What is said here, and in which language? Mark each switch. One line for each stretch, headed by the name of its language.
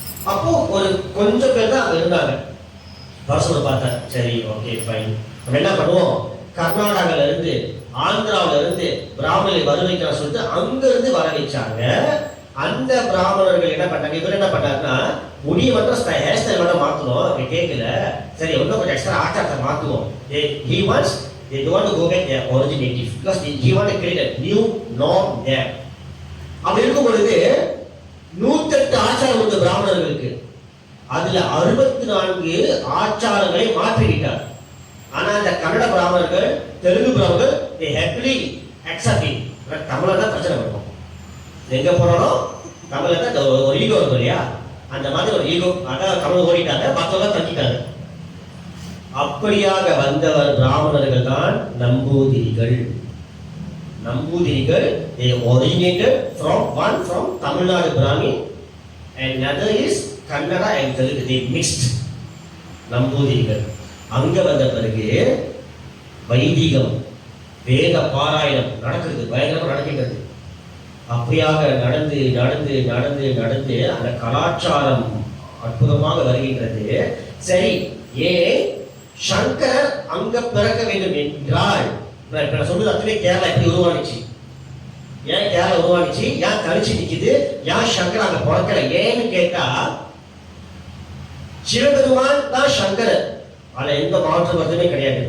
Tamil: அப்போ ஒரு கொஞ்சம் பேர் தான் அங்க இருந்தாங்க. பரசுரை பார்த்தா சரி ஓகே ஃபைன், நம்ம என்ன பண்ணுவோம், கர்நாடகால இருந்து ஆந்திராவில இருந்து பிராமணரை வர வைக்கிற சொல்லிட்டு அங்க இருந்து வர வச்சாங்க. அந்த பிராமணர்கள் என்ன பண்ணாங்க, இவர் என்ன பண்ணாருன்னா முடிய மட்டும் ஹேர் ஸ்டைல் மட்டும் மாத்தணும் கேட்கல, சரி இன்னும் கொஞ்சம் extra ஆச்சாரத்தை மாத்துவோம்.
English: he wants, they don't want to go back their originative because he want to create a new norm there.
Tamil: அப்படி இருக்கும் பொழுது 108 ஆச்சாரம் உள்ள பிராமணர்களுக்கு அதுல 64 ஆச்சாரங்களை மாற்றிவிட்டார். ஆனா அந்த கன்னட பிராமணர்கள், தெலுங்கு பிராமணர்கள்
English: they happily accept it.
Tamil: தமிழ்ல தான் பிரச்சனை இருக்கும், எங்க போனாலும் தமிழ்ல தான் ஒரு ஈகோ இருக்கும் இல்லையா, அந்த மாதிரி ஒரு ஈகோ. அதான் தமிழ் ஓடிட்டாங்க, மற்றவங்க தங்கிட்டாங்க. அப்படியாக வந்தவர் பிராமணர்கள் தான் நம்பூதிரிகள். நம்பூதிரிகள்
English: they originated from one from Tamil Nadu Brahmin and another is Kannada and Telugu, they mixed.
Tamil: நம்பூதிரிகள் அங்க வந்த பிறகு வைதிகம் வேத பாராயணம் நடக்கிறது, பயங்கரமா நடக்கிறது. அப்படியாக நடந்து நடந்து நடந்து நடந்து அந்த கலாச்சாரம் அற்புதமாக வருகின்றது. சரி, ஏன் சங்கரர் அங்க பிறக்க வேண்டும் என்றால், நான் சொல்றது அத்தனை கேரளா எப்படி உருவானிச்சு, ஏன் கேரளா உருவானிச்சு, ஏன் தனிச்சு நிக்குது, ஏன் சங்கர் அங்க பிறக்கல, ஏன்னு கேட்டா சிவபெருமான் தான் சங்கரர், அதுல எந்த மாற்று வருதுமே கிடையாது.